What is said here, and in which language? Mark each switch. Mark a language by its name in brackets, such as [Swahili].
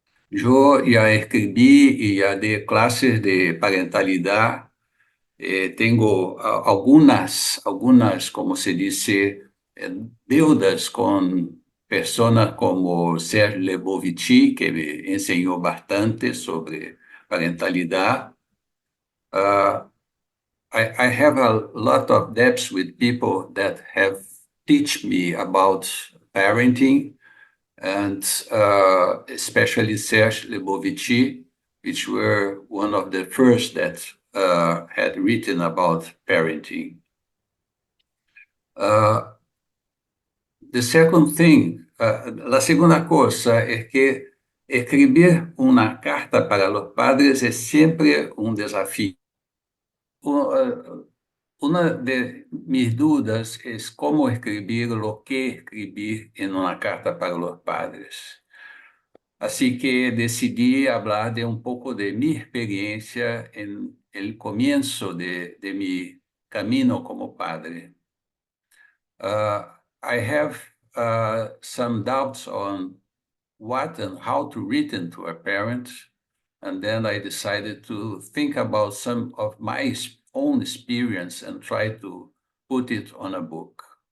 [Spanish] Yo ya escribí y ya di clases de parentalidad. Tengo algunas, como se dice, deudas con personas como Serge Lebovici, que me enseñó bastante sobre parentalidad. [English] I have a lot of debts with people that have teach me about parenting, and especially Serge Lebovici, which were one of the first that had written about parenting. The second thing, [Spanish] la segunda cosa es que escribir una carta para los padres es siempre un desafío. Una de mis dudas es cómo escribir lo que escribir en una carta para los padres. Así que decidí hablar de un poco de mi experiencia en el comienzo de mi camino como padre. [English] I have some doubts on what and how to written to a parent, and then I decided to think about some of my own experience and try to put it on a book.